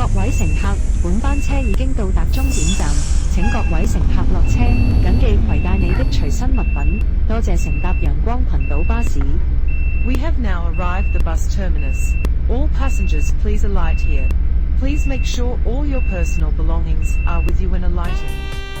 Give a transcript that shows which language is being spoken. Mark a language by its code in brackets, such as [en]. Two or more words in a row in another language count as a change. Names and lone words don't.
[yue] 乘客，本班車已經到達終點站，請各位乘客落車，謹記攜帶你的隨身物品。多謝乘搭陽光群島巴士。 [en] We have now arrived the bus terminus. All passengers please alight here. Please make sure all your personal belongings are with you when alighting.